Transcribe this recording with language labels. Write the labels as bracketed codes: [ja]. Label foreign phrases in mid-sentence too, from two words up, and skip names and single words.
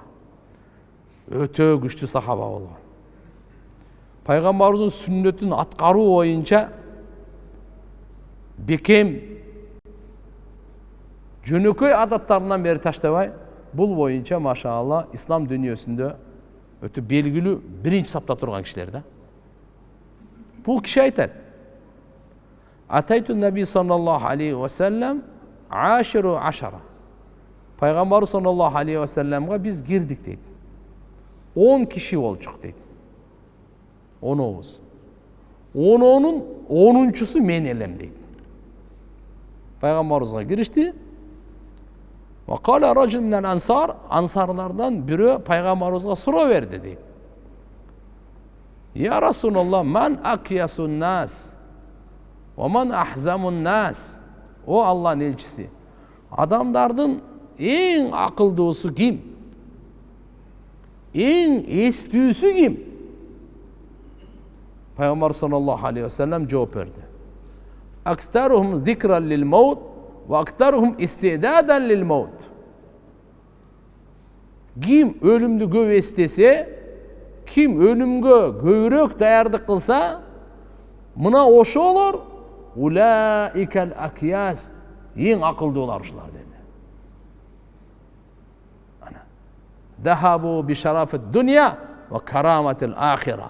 [ky] Өтө күчтүү сахаба болгон. Пайгамбарыбыздын сүннөтүн аткаруу боюнча бекем жөнөкөй адаттарынан бери таштабай, бул боюнча машаалла ислам дүйнөсүндө өтө белгилүү биринчи сапта турган кишилер да. Бул киши айтат: [ar] أتيت النبي صلى الله عليه وسلم عاشر عشرة. [ky] Пайгамбар [ar] صلى الله عليه وسلم [ky] биз кирдик дейт. 10 киши болчук дейт. 10-обуз. 10-онун 10-чусу мен элем дейт. Пайгамбарыбызга киришти. [ar] وقال رجل من الأنصار, [ky] ансарлардан бирөө пайгамбарыбызга суроо берди дейт. [ar] يا رسول الله، من أكيس الناس ومن أحزم الناس. [ky] О Аллахтын элчиси, адамдардын эң акылдуусу ким? Эң эстүүсү ким? Пайгамбар [ar] صلى الله عليه وسلم [ky] жооп берди. [ar] أكثرهم ذكرا للموت وأكثرهم استعدادا للموت. [ky] Ким өлүмдү көп эстесе, Kim ölümgө көбүрөөк даярдык кылса, мына ошолор [ar] أولئك الأكياس, [ky] эң акылдуулар ушулар деди. [ar] Ана. ذهبوا بشرف الدنيا وكرامة الآخرة.